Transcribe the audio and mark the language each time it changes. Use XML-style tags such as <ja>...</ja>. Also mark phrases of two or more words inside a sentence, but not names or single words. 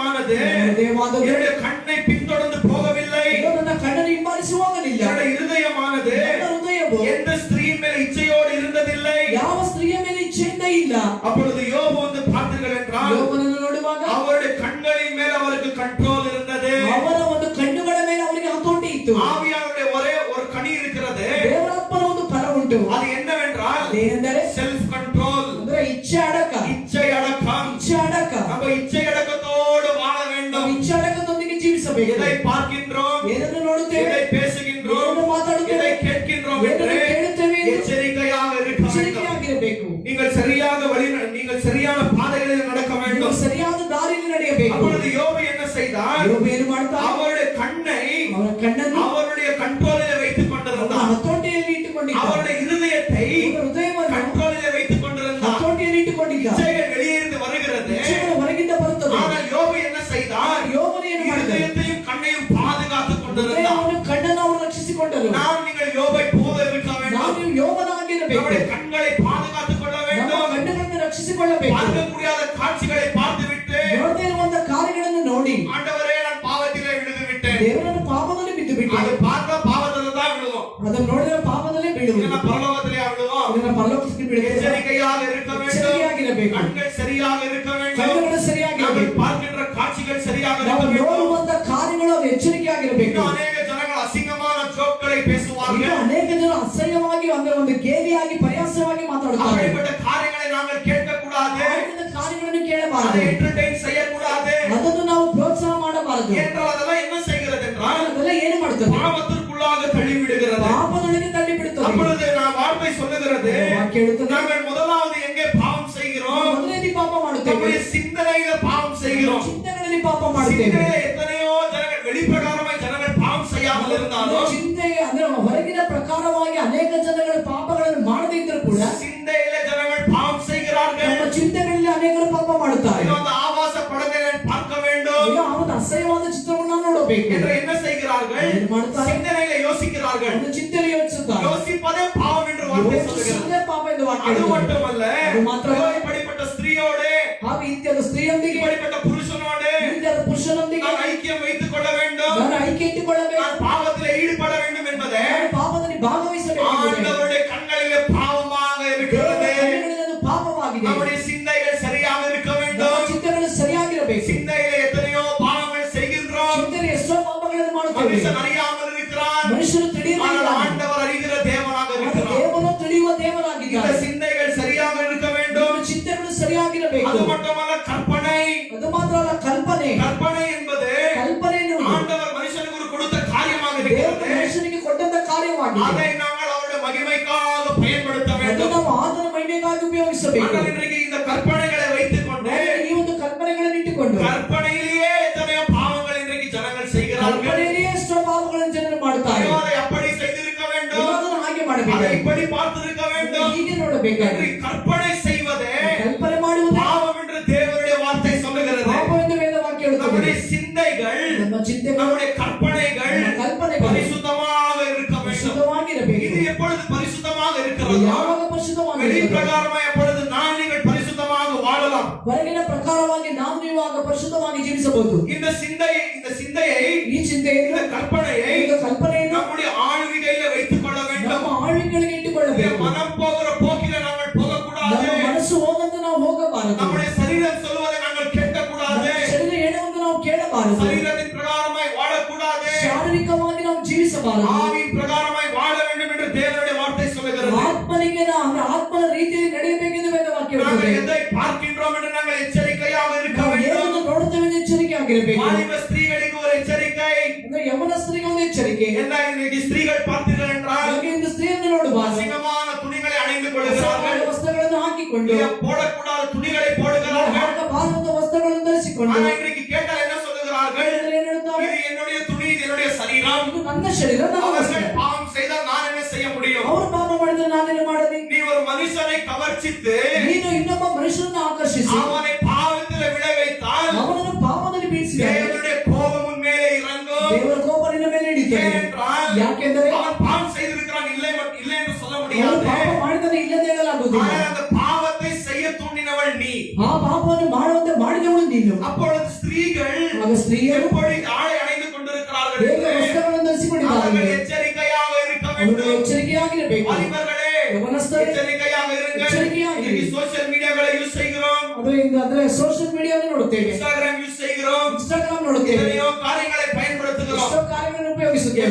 <kn>ಹೃದಯವಾனது ಹೃದಯವಾದದ್ದು</kn> <ta>என்னுடைய கண்ணை பின்தொடர்ந்து போகவில்லை.</ta> <kn>ನನ್ನ ಕಣ್ಣನ್ನು ಹಿಂಬಾಲಿಸಿ ಹೋಗಲಿಲ್ಲ.</kn> <ta>என்னுடைய ಹೃದಯமானது</ta> <kn>ನನ್ನ ಹೃದಯವು</kn> <ta>எந்த ஸ்திரீயின் மேல் இச்சையோடு இருந்ததில்லை.</ta> <kn>ಯಾವ ಸ್ತ್ರೀಯ ಮೇಲೆ ಇಚ್ಛೆಯಿಂದ ಇಲ್ಲ.</kn> <ta>அப்பொழுது யோபு வந்து பார்த்தீர்கள் என்றால்</ta> <kn>ಯೋಬನನ್ನು ನೋಡುವಾಗ</kn> <ta>அவருடைய கண்களின் மேல் அவருக்கு கண்ட்ரோல் இருந்தது.</ta> <kn>ಅವರ ಒಂದು ಕಣ್ಣುಗಳ ಮೇಲೆ ಅವರಿಗೆ ಹತೋಟಿ ಇತ್ತು.</kn> <ta>ஆவியானுடைய ஒரே ஒரு கனி இருக்கிறது.</ta> <kn>ದೇವರಾತ್ಮನ ಒಂದು ಫಲ ಉಂಟು.</kn> <ta>அது என்னவென்றால்</ta> <kn>ಏನೆಂದರೆ</kn> <ta>செல்ஃப் கண்ட்ரோல்.</ta> <kn>ಅಂದ್ರೆ ಇಚ್ಛೆ ಅಡಕ.</kn> <ta>இச்சை அடக்கம்.</ta> <kn>ಇಚ್ಛೆ ಅಡಕ.</kn> <ta>நம்ம இச்சை அடக்கத்தோடு வாழ வேண்டும்.</ta> <kn>ಇಚ್ಛೆ ಅಡಕದೊಂದಿಗೆ ಜೀವಿಸಬೇಕು.</kn> <ta>எதை பார்க்கின்றோம்,</ta> <kn>ಏನನ್ನು ನೋಡುತ್ತೇವೆ,</kn> <ta>எதை பேசுகின்றோம்,</ta> <kn>ಏನನ್ನು ಮಾತಾಡುತ್ತೇವೆ,</kn> <ta>எதை கேட்கின்றோம் என்று</ta> <kn>ಕೇಳುತ್ತೇವೆ,</kn> <ta>எச்சரிக்கையாக இருக்க வேண்டும்.</ta> <kn>ಎಚ್ಚರಿಕೆಯಾಗಿರಬೇಕು.</kn> <ta>நீங்கள் சரியான பாதைகளில் நடக்க வேண்டும்.</ta> <kn>ಸರಿಯಾದ ದಾರಿಯಲ್ಲಿ ನಡೆಯಬೇಕು.</kn> <ta>அப்பொழுது யோபு என்ன செய்தார்?</ta> <kn>யோபு ಏನು ಮಾಡ್ತಾನೆ?</kn> <ta>அவருடைய கண்ணை</ta> <kn>ಅವರ ಕಣ್ಣನ್ನು</kn> <ta>அவருடைய கண்ட்ரோலில் வைத்துக் கொண்டிருந்தார்.</ta> <kn>ಹತೋಟಿಯಲ್ಲಿ ಇಟ್ಟುಕೊಂಡಿದ್ದ.</kn> <ta>அவருடைய இருதயத்தை</ta> <kn>ಹೃದಯವನ್ನು</kn> <ta>கண்ட்ரோலில் வைத்துக் கொண்டிருந்தார்.</ta> <kn>ಹತೋಟಿಯಲ್ಲಿ ಇಟ್ಟುಕೊಂಡಿದ್ದ.</kn> <ta>இச்சைகள் வெளியே இருந்து வருகிறது.</ta> <kn>ಇಚ್ಛೆಗಳು ಹೊರಗಿಂದ ಬರುತ್ತದೆ.</kn> <ta>ஆனால் யோபு என்ன செய்தார்?</ta> <kn>ಯೋಬನು ಏನು ಮಾಡಿದ?</kn> <ta>இருதயத்தையும் கண்ணையும் பாதுகாத்துக் கொண்டிருந்தார்.</ta> <kn>ಅವನು ಕಣ್ಣನ್ನು ಅವರು ರಕ್ಷಿಸಿಕೊಂಡರು.</kn> <ta>நாம் நீங்கள் யோபை போல இருக்க வேண்டும்.</ta> <kn>ನಾವು ಯೋಬನಾಗಿರಬೇಕು.</kn> <ta>நம்முடைய கண்களை பாதுகாத்துக் கொள்ள</ta> <kn>ನಮ್ಮ</kn> <ta>வேண்டும்.</ta> <kn>ಕಣ್ಣುಗಳನ್ನು ರಕ್ಷಿಸಿಕೊಳ್ಳಬೇಕು.</kn> <ta>பார்க்க முடியாத காட்சிகளை பார்த்துவிட்டு</ta> <kn>ನೋಡದೇ ಇರುವಂತ ಕಾರ್ಯಗಳನ್ನು ನೋಡಿ</kn> <ta>ஆண்டவரே நான் பாவத்திலே விழுந்து விட்டேன்.</ta> <kn>ದೇವರನ್ನು ಪಾಪದಲ್ಲಿ ಬಿದ್ದು ಬಿಟ್ಟೆ.</kn> <ta>அது பார்த்தா பாவத்துல தான் விழுவோம்.</ta> <kn>ಅದನ್ನು ನೋಡಿದ್ರೆ ಪಾಪದಲ್ಲೇ ಬೀಳುವುದು.</kn> <ta>இல்லைன்னா பரலோகத்திலே விழுவோம்.</ta> <kn>ಇದನ್ನ ಪರಲೋಕಕ್ಕೆ ಬೀಳುವುದು.</kn> <ta>எச்சரிக்கையாக இருக்க வேண்டும்.</ta> <kn>ಎಚ್ಚರಿಕೆಯಾಗಿರಬೇಕು.</kn> <ta>கண்கள் சரியாக இருக்க வேண்டும்.</ta> <kn>ಕಣ್ಣುಗಳು ಸರಿಯಾಗಿರಬೇಕು.</kn> <ta>நாம் பார்க்கின்ற காட்சிகள் சரியாக இருக்க</ta> <kn>ನಾವು</kn> <ta>வேண்டும்.</ta> <kn>ನೋಡುವಂತ ಕಾರ್ಯಗಳು ಅದು ಎಚ್ಚರಿಕೆಯಾಗಿರಬೇಕು.</kn> <ta>இன்னும் அநேக ஜனங்கள் அசிங்கமான ஜோக்களை பேசுவார்கள்.</ta> <kn>ಇನ್ನು ಅನೇಕ ಜನರು ಅಸಹ್ಯವಾಗಿ ಅಂದ್ರೆ ಒಂದು ಗೇಲಿಯಾಗಿ ಪರಿಹಾಸವಾಗಿ ಮಾತಾಡುತ್ತಾರೆ.</kn> <ta>அப்படிப்பட்ட காரியங்களை நாங்கள் கேட்கக்கூடாது.</ta> <kn>ಆಗಿನ ಕಾರ್ಯಗಳನ್ನು</kn> <ta>அதை</ta> <kn>ಕೇಳಬಾರದು.</kn> <ta>ಎಂಟರ್ಟೈನ್ செய்யக்கூடாது.</ta> <kn>ಅದನ್ನು ನಾವು ಪ್ರೋತ್ಸಾಹ ಮಾಡಬಾರದು.</kn> <ta>என்றால் அதெல்லாம் என்ன செய்கிறது என்றால்</ta> <kn>ಅದೆಲ್ಲ ಏನು ಮಾಡುತ್ತದೆ?</kn> <ta>பாவத்திற்குள்ளாக தள்ளிவிடுகிறது.</ta> <kn>ಪಾಪದೊಳಗೆ ತಳ್ಳಿ ಬಿಡುತ್ತದೆ.</kn> <ta>அப்பொழுது நான் வார்த்தை சொல்லுகிறது,</ta> <kn>ವಾಕ್ಯ ಹೇಳುತ್ತದೆ,</kn> <ta>நாங்கள் முதலாவது எங்கே பாவம் செய்கிறோம்?</ta> <kn>ಮೊದಲನೇ ಪಾಪ ಮಾಡುತ್ತೇವೆ.</kn> <ta>நம்முடைய சிந்தனையில பாவம் செய்கிறோம்.</ta> <kn>ಚಿಂತೆಗಳಲ್ಲಿ ಪಾಪ ಮಾಡುತ್ತೇವೆ.</kn> <ta>சிந்தனையில எத்தனையோ ஜனங்கள் வெளிப்பிரகாரமாய் ஜனங்கள் பாவம் செய்யாமல் இருந்தாலும்</ta> <kn>ಚಿಂತೆ ಅಂದ್ರೆ ಹೊರಗಿನ ಪ್ರಕಾರವಾಗಿ ಅನೇಕ ಜನಗಳು ಪಾಪಗಳನ್ನು ಮಾಡದೇ ಇದ್ದರೂ ಕೂಡ</kn> <ta>சிந்தையில ஜனங்கள் பாவம் செய்கிறார்கள்.</ta> <kn>ನಮ್ಮ ಚಿಂತೆಗಳಲ್ಲಿ ಅನೇಕರು ಪಾಪ ಮಾಡುತ್ತಾರೆ.</kn> <ta>இன்னும் அந்த ஆபாச படத்தை நான் பார்க்க வேண்டும்</ta> <kn>ಈಗ ಅವನ ಅಸಹ್ಯವಾದ ಚಿತ್ರವನ್ನು ನೋಡಬೇಕು</kn> <ta>என்று என்ன செய்கிறார்கள்?</ta> <kn>ಏನು ಮಾಡುತ್ತಾರೆ?</kn> <ta>சிந்தனையில யோசிக்கிறார்கள்.</ta> <kn>ಒಂದು ಚಿಂತೆಯಲ್ಲಿ ಯೋಚಿಸುತ್ತಾರೆ.</kn> <ta>யோசிப்பதே பாவம் என்று வார்த்தை சொல்லுகிறது.</ta> <kn>ಯೋಚಿಸುವುದೇ ಪಾಪ ಎಂದು ವಾಕ್ಯ</kn> <ta>அது</ta> <kn>ಹೇಳುತ್ತದೆ.</kn> <ta>மட்டுமல்ல,</ta> <kn>ಅದು ಮಾತ್ರವಲ್ಲ,</kn> <ta>இப்படிப்பட்ட ஸ்திரீயோடு</ta> <kn>ಹಾಗೂ ಇತ್ಯಾದ ಸ್ತ್ರೀಯೊಂದಿಗೆ</kn> <ta>இப்படிப்பட்ட புருஷனோடு</ta> <kn>ಇತ್ಯಾದ ಪುರುಷನೊಂದಿಗೆ</kn> <ta>நான் ஐக்கியம் வைத்துக் கொள்ள வேண்டும்.</ta> <kn>ನಾನು ಐಕ್ಯ ಇಟ್ಟುಕೊಳ್ಳಬೇಕು.</kn> <ta>நான் பாவத்தில் ஈடுபட வேண்டும் என்பதே</ta> <kn>ನಾನು ಪಾಪದಲ್ಲಿ ಭಾಗವಹಿಸಬೇಕು.</kn> <ta>ஆண்டவருடைய கண்களிலே பாவமாக இருக்கிறது.</ta> <kn>ಕಣ್ಣುಗಳಲ್ಲಿ ಅದು ಪಾಪವಾಗಿದೆ.</kn> <ta>நம்முடைய சிந்தைகள் சரியாக இருக்க</ta> <kn>ನಮ್ಮ</kn> <ta>வேண்டும்.</ta> <kn>ಚಿಂತೆಗಳು ಸರಿಯಾಗಿರಬೇಕು.</kn> <ta>சிந்தையிலே எத்தனையோ பாவங்கள் செய்கின்றோம்.</ta> <kn>ಚಿಂತೆಯಲ್ಲಿ ಎಷ್ಟೋ ಪಾಪಗಳನ್ನು ಮಾಡುತ್ತೇವೆ.</kn> <ta>மனுஷன் அறியாமல் இருக்கிறான்.</ta> <kn>ಮನುಷ್ಯರು ತಿಳಿಯುವುದಿಲ್ಲ.</kn> <ta>ஆனால் ஆண்டவர் அறிகிற தேவனாக இருக்கிறார்.</ta> <kn>ದೇವರು ತಿಳಿಯುವ</kn> <ta>இந்த</ta> <kn>ದೇವರಾಗಿದ್ದಾನೆ.</kn> <ta>சிந்தைகள் சரியாக இருக்க வேண்டும்.</ta> <kn>ನಮ್ಮ ಚಿಂತೆಗಳು ಸರಿಯಾಗಿರಬೇಕು.</kn> <ta>அது மட்டுமல்ல, கற்பனை.</ta> <kn>ಅದು ಮಾತ್ರ ಅಲ್ಲ, ಕಲ್ಪನೆ.</kn> <ta>கற்பனை என்பது</ta> <kn>ಕಲ್ಪನೆ ಎನ್ನುವುದು</kn> <ta>ஆண்டவர் மனுஷனுக்கு கொடுத்த காரியமாக</ta> <kn>ದೇವರು</kn> <ta>இருக்கிறது.</ta> <kn>ಮನುಷ್ಯನಿಗೆ ಕೊಟ್ಟಂತ ಕಾರ್ಯವಾಗಿದೆ.</kn> <ta>அதை நாங்கள் அவருடைய மகிமைக்காக பயன்படுத்த</ta> <kn>ಅದು</kn> <ta>வேண்டும்.</ta> <kn>ನಾವು ಆತನ ಮಹಿಮೆಗಾಗಿ ಉಪಯೋಗಿಸಬೇಕು.</kn> <ta>ஆனால் இன்றைக்கு இந்த கற்பனைகளை வைத்துக் கொண்டு</ta> <kn>ಈ ಒಂದು ಕಲ್ಪನೆಗಳನ್ನು ಇಟ್ಟುಕೊಂಡು</kn> <ta>கற்பனையிலேயே எத்தனையோ பாவங்கள் இன்றைக்கு ஜனங்கள் செய்கிறார்கள்.</ta> <kn>ಕಲ್ಪನೆಯಲ್ಲಿಯೇ ಎಷ್ಟೋ ಪಾಪಗಳನ್ನು ಜನರು ಮಾಡುತ್ತಾರೆ.</kn> <ta>ஐயோ, அதை அப்படி செய்திருக்க வேண்டும்,</ta> <kn>ಅದನ್ನು ಹಾಗೆ</kn> <ta>அதை</ta> <kn>ಮಾಡಬೇಕು,</kn> <ta>இப்படி பார்த்திருக்க வேண்டும்.</ta> <kn>ಹೀಗೆ ನೋಡಬೇಕಾಗಿ</kn> <ta>என்று கற்பனை செய்வதே</ta> <kn>ಕಲ್ಪನೆ ಮಾಡುವುದು</kn> <ta>பாவம் என்று தேவனுடைய வார்த்தை சொல்லுகிறது.</ta> <kn>ಪಾಪ ಎಂದು ವೇದ ವಾಕ್ಯ ಹೇಳುತ್ತದೆ.</kn> <ta>நம்முடைய சிந்தைகள்,</ta> <kn>ನಮ್ಮ ಚಿಂತೆಗಳು,</kn> <ta>நம்முடைய கற்பனைகள்</ta> <kn>ನಮ್ಮ ಕಲ್ಪನೆಗಳು</kn> <ta>பரிசுத்தமாக இருக்க வேண்டும்.</ta> <kn>ಪರಿಶುದ್ಧವಾಗಿರಬೇಕು.</kn> <ta>இது எப்பொழுது பரிசுத்தமாக</ta> <kn>ಅದು</kn> <ta>இருக்கிறது?</ta> <kn>ಯಾವಾಗ ಪರಿಶುದ್ಧವಾಗಿರುತ್ತದೆ?</kn> <ta>வெளிப்பிரகாரமாக எப்பொழுது நான் நீங்கள் பரிசுத்தமாக வாழலாம்.</ta> <kn>ಹೊರಗಿನ ಪ್ರಕಾರವಾಗಿ ನಾವು ನೀವಾಗ ಪರಿಶುದ್ಧವಾಗಿ ಜೀವಿಸಬಹುದು.</kn> <ta>இந்த சிந்தையை</ta> <kn>ಈ ಚಿಂತೆಯನ್ನು,</kn> <ta>இந்த கற்பனையை</ta> <kn>ಈ ಕಲ್ಪನೆಯನ್ನು</kn> <ta>நம்முடைய ஆளுகையில வைத்துக் கொள்ள வேண்டும்.</ta> <kn>ನಮ್ಮ ಆಳ್ವಿಕೆಗಳಿಗೆ</kn> <ta>இந்த</ta> <kn>ಇಟ್ಟುಕೊಳ್ಳಬೇಕು.</kn> <ta>மனம் போகிற போக்கில நாங்கள் போகக்கூடாது.</ta> <kn>ನಮ್ಮ ಮನಸ್ಸು ಹೋದಂತೆ ನಾವು ಹೋಗಬಾರದು.</kn> <ta>நம்முடைய சரீரம் சொல்வதை நாங்கள் கேட்கக்கூடாது.</ta> <kn>ನಮ್ಮ ಶರೀರ ಹೇಳುವಂತೆ ನಾವು ಕೇಳಬಾರದು.</kn> <ta>சரீரத்தின் பிரகாரமாய் வாழக்கூடாது.</ta> <kn>ಶಾರೀರಿಕವಾಗಿ ನಾವು ಜೀವಿಸಬಾರದು.</kn> <ta>ஆவியின் பிரகாரமாய் வாழ வேண்டும் என்று தேவனுடைய வார்த்தை சொல்லுகிறது.</ta> <kn>ಆತ್ಮನಿಗೆ ನಾವು ಆತ್ಮನ ರೀತಿಯಲ್ಲಿ ನಡೆಯಬೇಕೆಂದು ವೇದ ವಾಕ್ಯ</kn> <ta>நாங்கள்</ta> <kn>ಹೇಳುತ್ತದೆ.</kn> <ta>எதை பார்க்கின்றோம் என்று நாங்கள் எச்சரிக்கையாக இருக்க</ta> <kn>ನಾವು</kn> <ta>வேண்டும்.</ta> <kn>ಏನನ್ನು ನೋಡುತ್ತೇವೆ ಎಂದು ಎಚ್ಚರಿಕೆ ಆಗಿರಬೇಕು.</kn> <ta>வாலிப ஸ்திரீகளுக்கு ஒரு எச்சரிக்கை.</ta> <kn>ಅಂದ್ರೆ ಯವನಸ್ಥರಿಗೆ ಒಂದು ಎಚ್ಚರಿಕೆ.</kn> <ta>என்ன இன்னைக்கு ஸ்திரீகள் பார்த்தீர்கள் என்றால்</ta> <kn>ಹಾಗೆ ಇಂದು ಸ್ತ್ರೀಯನ್ನು ನೋಡುವಾಗ</kn> <ta>அசிங்கமான துணிகளை அணிந்து கொள்கிறார்கள்.</ta> <kn>ವಸ್ತ್ರಗಳನ್ನು ಹಾಕಿಕೊಂಡು</kn> <ta>போடக்கூடாத துணிகளை போடுகிறார்கள்.</ta> <kn>ಹಾಕಬಾರದ ವಸ್ತ್ರಗಳನ್ನು ಧರಿಸಿಕೊಂಡು</kn> <ta>ஆனா இன்றைக்கு கேட்டால் என்ன சொல்லுகிறார்கள்?</ta> <kn>ಏನ್ ಹೇಳ್ತಾರೆ?</kn> <ta>இது என்னுடைய துணி, இது என்னுடைய சரீரம்.</ta> <kn>ಇದು ನನ್ನ ಶರೀರ, ನನ್ನ ವಸ್ತ್ರ.</kn> <ta>அவர்கள் பாவம் செய்தால் நான் என்ன செய்ய முடியும்?</ta> <kn>ಅವರು ಪಾಪ ಮಾಡಿದ್ರೆ ನಾನೇನು ಮಾಡಲಿ?</kn> <ta>நீ ஒரு மனுஷனை கவர்ச்சித்து</ta> <kn>ನೀನು ಇನ್ನೊಬ್ಬ ಮನುಷ್ಯನನ್ನು ಆಕರ್ಷಿಸಿ</kn> <ta>அவனை பாவத்தில் விழ வைத்தால்</ta> <kn>ಅವನನ್ನು ಪಾಪದಲ್ಲಿ ಬೀಳಿಸಿದರೆ</kn> <ta>தேவனுடைய கோபம் உன் மேலே இறங்கும்.</ta> <kn>ದೇವರ ಕೋಪ ನಿನ್ನ ಮೇಲೆ ಹಿಡಿಯುತ್ತದೆ.</kn> <ta>ஏனென்றால்</ta> <kn>ಯಾಕೆಂದರೆ</kn> <ta>அவன் பாவம் செய்திருக்கிறான், இல்லை என்று சொல்ல</ta> <kn>ಅವನು</kn> <ta>முடியாது.</ta> <kn>ಪಾಪ ಮಾಡಿದರೆ ಇಲ್ಲದೆ ಹೇಳಲಾಗುವುದಿಲ್ಲ.</kn> <ta>ஆனால் அந்த பாவத்தை செய்ய தூண்டினவள் நீ.</ta> <kn>ಆ ಪಾಪವನ್ನು ಮಾಡುವಂತೆ ಮಾಡಿ ಮಾಡಿದವಳು ನೀನು.</kn> <ta>அப்பொழுது ஸ்திரீகள்</ta> <kn>ಆಗ ಸ್ತ್ರೀಯರು</kn> <ta>எப்படி ஆடை அணிந்து கொண்டிருக்கிறார்கள்</ta> <kn>ಹೇಗೆ</kn> <ta>என்று</ta> <kn>ವಸ್ತ್ರಗಳನ್ನು ಧರಿಸಿಕೊಂಡಿದ್ದಾರೆ.</kn> <ta>அவர்கள் எச்சரிக்கையாக இருக்க</ta> <kn>ಅವರು</kn> <ta>வேண்டும்.</ta> <kn>ಎಚ್ಚರಿಕೆಯಾಗಿರಬೇಕು.</kn> <ta>வாலிபர்களே,</ta> <kn>ಯವನಸ್ಥರೇ,</kn> <ta>எச்சரிக்கையாக இருங்கள்.</ta> <kn>எச்சரிக்கையாகிரு.</kn> <ta>இன்னைக்கு</ta> <en>social mediaக்களை</en> <ta>யூஸ் செய்கிறோம்,</ta> <kn>ಅಂದ್ರೆ</kn> <en>social mediaವನ್ನು</en> <kn>ನೋಡುತ್ತೇವೆ,</kn> <ta>இன்ஸ்டாகிராம் யூஸ் செய்கிறோம்,</ta> <kn>ಇನ್ಸ್ಟಾಗ್ರಾಮ್ ನೋಡುತ್ತೇವೆ,</kn> <ta>எத்தனையோ காரியங்களை பயன்படுத்துகிறோம்.</ta> <kn>ಎಷ್ಟೋ ಕಾರ್ಯಗಳನ್ನು ಉಪಯೋಗಿಸುತ್ತೇವೆ.</kn>